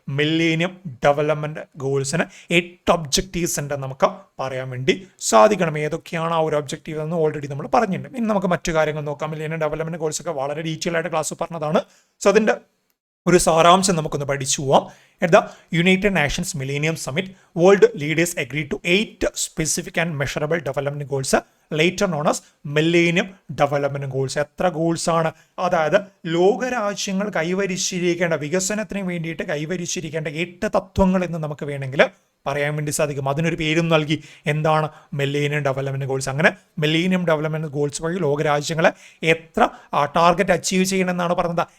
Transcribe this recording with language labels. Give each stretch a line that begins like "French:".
Malayalam: Millennium development ഗോൾസിന് 8 objectives ഉണ്ടെന്ന് നമുക്ക് പറയാൻ വേണ്ടി സാധിക്കണം. ഏതൊക്കെയാണ് ആ ഒരു ഒബ്ജക്റ്റീവ് എന്ന് ഓൾറെഡി നമ്മൾ പറഞ്ഞിട്ടുണ്ട്. ഇനി നമുക്ക് മറ്റു കാര്യങ്ങൾ നോക്കാം. മില്ലേനിയം ഡെവലപ്മെന്റ് ഗോൾസ് ഒക്കെ വളരെ ഡീറ്റെയിൽ ആയിട്ട് ക്ലാസ് പറഞ്ഞതാണ്. സോ അതിന്റെ ഒരു സാരാംശം നമുക്കൊന്ന് പഠിച്ചു പോവാം.
English: At the United Nations Millennium Summit, world leaders agreed to 8 specific and measurable development goals, later known as Millennium Development Goals.
Malayalam: എത്ര ഗോൾസ് ആണ്? അതായത് ലോകരാജ്യങ്ങൾ കൈവരിച്ചിരിക്കേണ്ട വികസനത്തിന് വേണ്ടിയിട്ട് കൈവരിച്ചിരിക്കേണ്ട 8 തത്വങ്ങൾ എന്ന് നമുക്ക് വേണമെങ്കിൽ പറയാൻ വേണ്ടി സാധിക്കും. അതിനൊരു പേരും നൽകി. എന്താണ്? Millennium development goals. അങ്ങനെ മില്ലേനിയം ഡെവലപ്മെന്റ് ഗോൾസ് വഴി ലോകരാജ്യങ്ങളെ എത്ര ടാർഗറ്റ് അച്ചീവ് ചെയ്യണമെന്നാണ് പറഞ്ഞത്?